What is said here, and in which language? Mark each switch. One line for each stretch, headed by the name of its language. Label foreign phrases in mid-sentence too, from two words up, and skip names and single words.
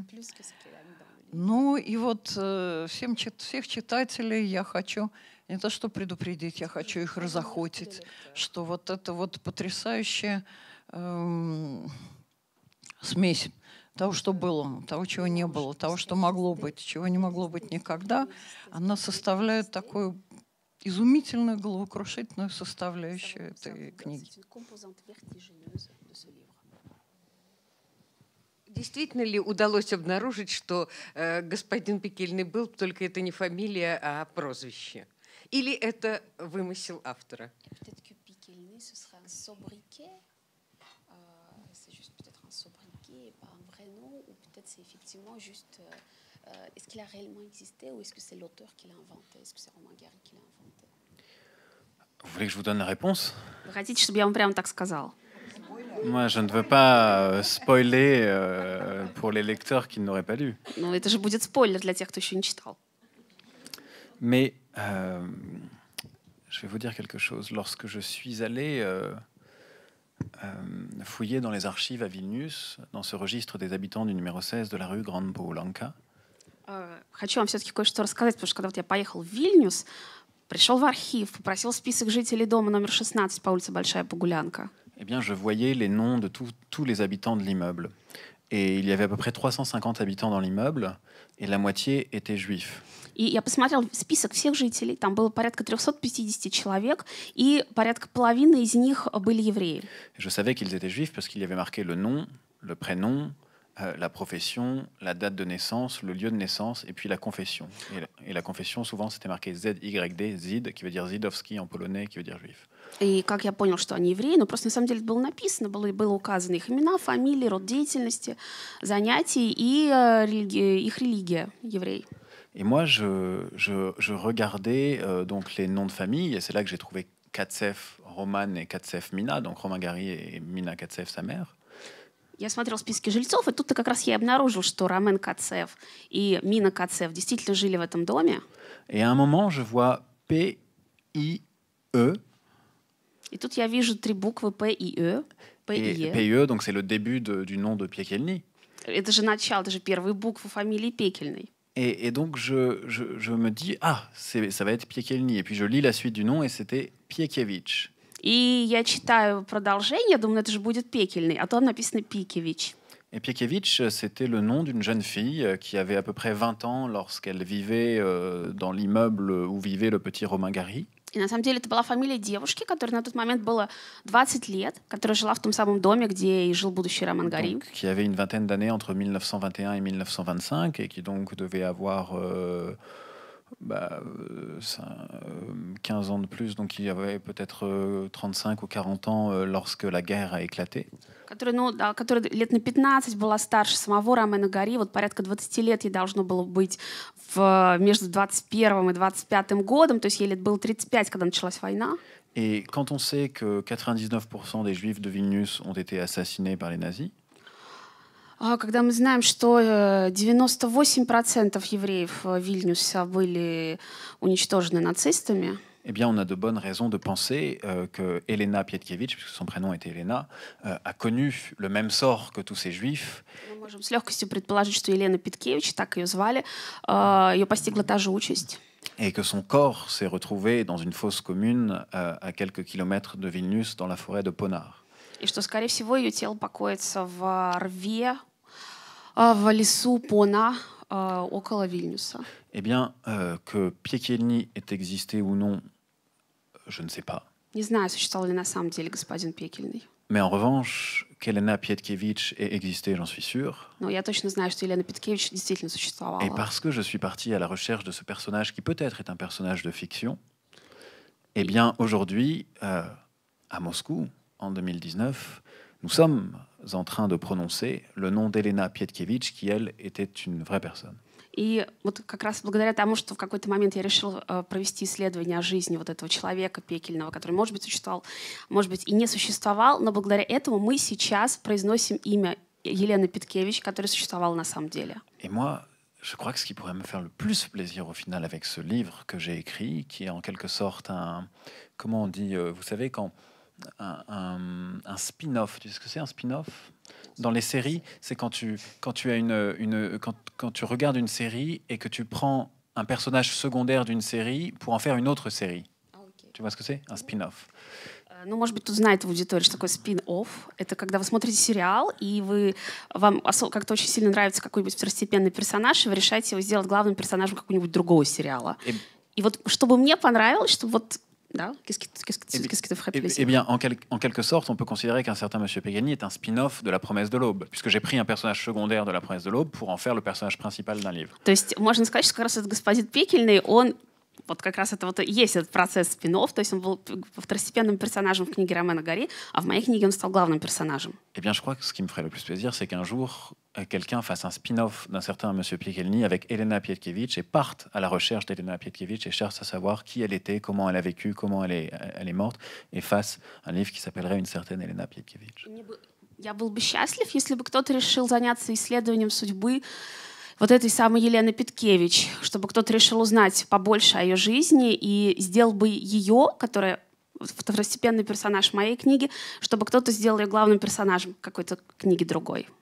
Russian: Ну и вот всех читателей я хочу не то что предупредить, я хочу их разохотить, что вот это вот потрясающая смесь того, что было, того, чего не было, того, что могло быть, чего не могло быть никогда, она составляет такую изумительную, головокрушительную составляющую этой книги. Действительно ли удалось обнаружить, что господин Пекельный был, только это не фамилия, а прозвище? Или это вымысел автора?
French: C'est effectivement juste, est-ce qu'il a réellement existé ou est-ce que c'est l'auteur qui l'a inventé? Est-ce que c'est Romain Gary qui l'a inventé? Vous voulez que je vous donne la réponse?
Russian: Вы хотите, чтобы я вам прямо так сказал?
French: Moi, je ne veux pas spoiler pour les lecteurs qui n'auraient pas lu.
Russian: Ну, это же будет спойлер для тех, кто еще не читал.
French: Mais je vais vous dire quelque chose. Lorsque je suis allé fouiller dans les archives à Vilnius, dans ce registre des habitants du numéro 16 de la rue Grande Poulanka.
Russian: Хочу вам все-таки кое-что рассказать, потому что когда вот я поехал в Вильнюс, пришел в архив, попросил список жителей дома номер 16 по улице Большая Погулянка.
French: Eh bien, je voyais les noms de tous les habitants de l'immeuble. Et il y avait à peu près 350 habitants dans l'immeuble, et la moitié étaient juifs.
Russian: И я посмотрел список всех жителей, там было порядка 350 человек, и порядка половины из них были евреи.
French: Je savais qu'ils étaient juifs parce qu'il y avait marqué le nom, le prénom, la profession, la date de naissance, le lieu de naissance, et puis la confession. Et la confession, souvent, c'était marqué ZYD, Zid, qui veut dire Zidowski en polonais, qui veut dire juif.
Russian: И как я понял, что они евреи, но просто на самом деле это было написано, было указано их имена, фамилии, род деятельности, занятий и их религия, евреи.
French: Et moi, je regardais donc les noms de famille, et c'est là que j'ai trouvé Katsev Roman et Katsev Mina, donc Romain Gary et Mina Katsev, sa mère.
Russian: Я смотрел списки жильцов, и тут-то как раз я обнаружил, что Ромен Кацев и Мина Кацев действительно жили в этом доме.
French: Et à un moment, je vois P-I-E.
Russian: И тут я вижу три буквы П и Э.
French: Et P-I-E, donc c'est le début du nom de Piekielny.
Russian: Это же начало, это же первые буквы фамилии Пекельной.
French: Et donc, je me dis, ça va être Piekielny. Et puis, je lis la suite du nom, et c'était Piekiewicz.
Russian: И я читаю продолжение, думаю, это же будет Пекельный, а там написано Пикевич.
French: Et Piekiewicz, c'était le nom d'une jeune fille qui avait à peu près 20 ans lorsqu'elle vivait dans l'immeuble où vivait le petit Romain Gary.
Russian: И на самом деле это была фамилия девушки, которой на тот момент было 20 лет, которая жила в том самом доме, где и жил будущий Роман Гари.
French: Donc, qui avait une vingtaine d'années entre 1921 et 1925 et qui donc devait avoir 15 ans de plus, donc il y avait peut-être 35 ou 40 ans lorsque la guerre a éclaté.
Russian: Которая лет на 15 была старше самого Ромена Гари, вот порядка 20 лет ей должно было быть между 21 и 25 годом, то есть ей лет было 35, когда началась война.
French: Et quand on sait que 99% des juifs de Vilnius ont été assassinés par les nazis,
Russian: когда мы знаем, что 98% евреев Вильнюса были уничтожены нацистами,
French: eh bien, on a de bonnes raisons de penser que Elena Pietkiewicz, puisque son prénom était Elena, a connu le même sort que tous ces juifs.
Russian: Мы можем с легкостью предположить, что Елена Питкевич, так ее звали, ее постигла та же участь.
French: Et que son corps s'est retrouvé dans une fosse commune à quelques kilomètres de Vilnius, dans la forêt de Ponar.
Russian: И что, skорее всего, ее тело покоится в рве, в лесу Пона, около Вильнюса.
French: Eh bien, que Piekielny ait existé ou non, je ne sais pas.
Russian: Не знаю, существовал ли на самом деле господин Пекельный.
French: Mais en revanche, qu'Elena Pietkiewicz ait existé, j'en suis sûr.
Russian: Но я точно знаю, что Елена Питкевич действительно существовала.
French: Et parce que je suis parti à la recherche de ce personnage qui peut-être est un personnage de fiction, eh bien, aujourd'hui, à Moscou, en 2019, nous sommes en train de prononcer le nom d'Elena Pietkiewicz, qui, elle, était une vraie personne.
Russian: И вот как раз благодаря тому, что в какой-то момент я решила провести исследование о жизни вот этого человека Пекельного, который, может быть, существовал, может быть, и не существовал, но благодаря этому мы сейчас произносим имя Елены Питкевич, которая существовала на самом деле.
French: Et moi, je crois que ce qui pourrait me faire le plus plaisir au final avec ce livre que j'ai écrit, qui est en quelque sorte un, comment on dit, vous savez, quand un spin-off, tu sais ce que c'est un spin-off? Dans les séries, c'est quand tu as quand tu regardes une série et que tu prends un personnage secondaire d'une série pour en faire une autre série. Tu vois ce que c'est? Un spin-off.
Russian: Ну, может быть, тут знает аудитория, что такое спин-офф. Это когда вы смотрите сериал, и вам как-то очень сильно нравится какой-нибудь второстепенный персонаж, и вы решаете его сделать главным персонажем какого-нибудь другого сериала. И вот чтобы мне понравилось, чтобы вот... Да?
French: Qu'est-ce qui te ferait plaisir? Eh bien, en quelque sorte, on peut considérer qu'un certain Monsieur Pegani est un spin-off de La Promesse de l'Aube, puisque j'ai pris un personnage secondaire de La Promesse de l'Aube pour en faire le personnage principal d'un livre.
Russian: То есть можно сказать, что как раз этот господин Пекельный, он вот как раз это вот и есть этот процесс спин-офф, то есть он был второстепенным персонажем в книге Ромена Гари, а в моей книге он стал главным персонажем.
French: Eh bien, je crois que ce qui me ferait le plus plaisir, c'est qu'un jour, quelqu'un fasse un spin-off d'un certain Monsieur Piekielny avec Elena Pietkiewicz et parte à la recherche d'Elena Pietkiewicz et cherche à savoir qui elle était, comment elle a vécu, comment elle est morte, et fasse un livre qui s'appellerait Une certaine Elena Pietkiewicz.
Russian: Я был бы счастлив, если бы кто-то решил заняться исследованием судьбы вот этой самой Елены Питкевич, чтобы кто-то решил узнать побольше о ее жизни и сделал бы ее, которая второстепенный персонаж моей книги, чтобы кто-то сделал ее главным персонажем какой-то книги другой.